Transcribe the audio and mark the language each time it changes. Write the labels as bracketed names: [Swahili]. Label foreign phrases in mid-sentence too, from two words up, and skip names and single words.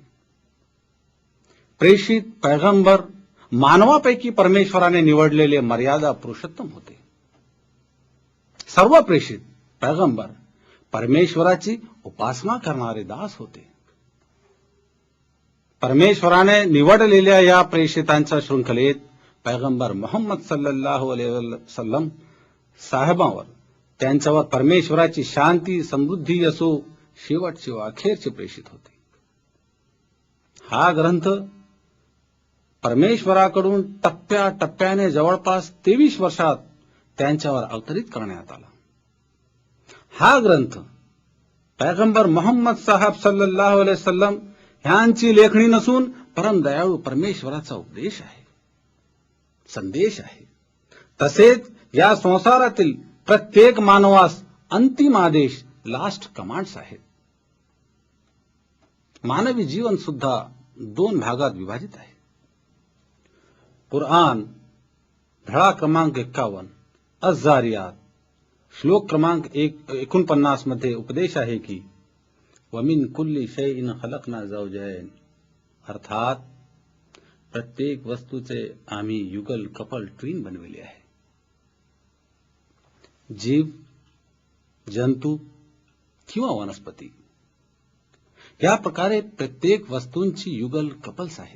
[Marathi] प्रेषित पैगंबर मानवापैकी परमेश्वराने निवडलेले मर्यादा पुरुषोत्तम होते. सर्व प्रेषित पैगंबर परमेश्वराची उपासना करणारे दास होते. परमेश्वराने निवडलेल्या या प्रेषितांच्या शृंखलेत पैगंबर मोहम्मद [Arabic] صلى الله عليه وسلم [Marathi] साहेबांवर त्यांच्यावर परमेश्वराची शांती समृद्धी असो शेवटचे व अखेरचे प्रेषित होते. हा ग्रंथ परमेश्वराकडून टप्प्याटप्प्याने जवळपास 23 वर्षात त्यांच्यावर अवतरित करण्यात आला. हा ग्रंथ पैगंबर मोहम्मद साहेब [Arabic] صلى الله عليه وسلم [Marathi] यांची लेखणी नसून परम दयाळू परमेश्वराचा उपदेश आहे, संदेश आहे. तसेच या संसारातील प्रत्येक मानवास अंतिम आदेश, [English] last commands [Marathi] आहेत. मानवी जीवन सुद्धा 2 भागात विभाजित आहे. कुराण धडा क्रमांक 51 अज-जारियात श्लोक क्रमांक 49 मध्ये उपदेश आहे की [Arabic] ومن كل شيء خلقنا زوجين, [Marathi] अर्थात प्रत्येक वस्तूचे आम्ही युगल [English] couple twin [Marathi] बनविले आहे. जीव, जंतू किंवा वनस्पती या प्रकारे प्रत्येक वस्तूंची युगल कपल्स आहेत.